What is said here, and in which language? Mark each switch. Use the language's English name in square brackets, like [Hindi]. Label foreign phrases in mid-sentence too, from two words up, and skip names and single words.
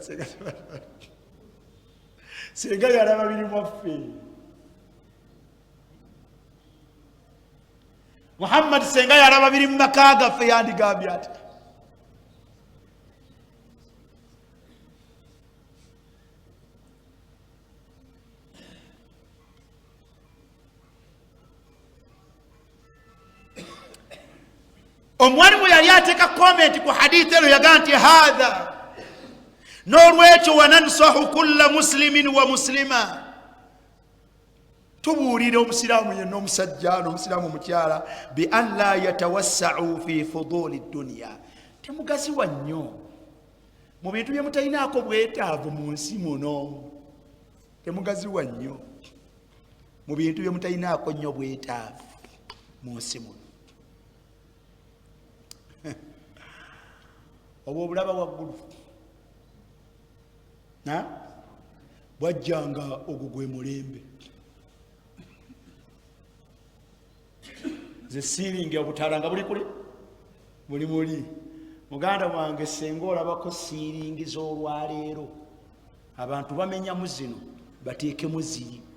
[Ganda] senga yalaba biri mwaffe Muhammad senga yalaba biri mu maka gaffe yandigambye ati omwalimu yali ateeka komenti ku hadithi eno yagaa nti hadha n'olwekyo [Arabic] wanansahu kulla muslimin wa muslima [Ganda] tubuulira omusiraamu yenna omusajja n'omusiraamu omukyala [Arabic] bi an la yatawassau fi fuduli dunya [Ganda] temugaziwa nnyo mu bintu bye mutalinaako bwetaavu mu nsi muno temugaziwa nnyo mu bintu bye mutalinaako nnyo bwetaavu mu nsi muno oba obulaba waggulu bwajjanga ogwo gwe mulembe ze siiringi obutaala nga buli kuli buli muli muganda wange senga olabako siiringi z'olwaleero abantu bamenyamu zino bateekemu ziri